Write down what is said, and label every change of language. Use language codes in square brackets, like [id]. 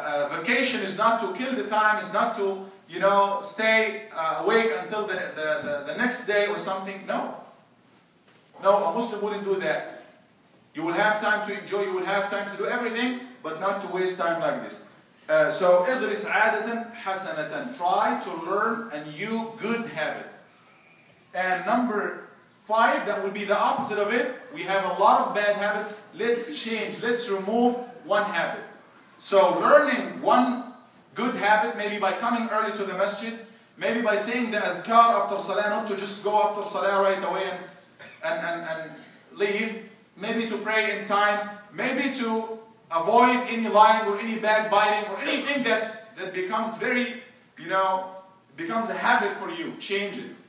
[en] Vacation is not to kill the time, is not to, stay awake until the next day or something. No, a Muslim wouldn't do that. You will have time to enjoy, you will have time to do everything, but not to waste time like this. [ar] So, اغرس عادة حسنة. [en] Try to learn a new good habit. And number 5, that will be the opposite of it. We have a lot of bad habits. Let's change. Let's remove one habit. So learning one good habit, maybe by coming early to the masjid, maybe by saying the adhkar after salah, not to just go after salah right away and leave, maybe to pray in time, maybe to avoid any lying or any backbiting or anything that becomes very, becomes a habit for you. Change it.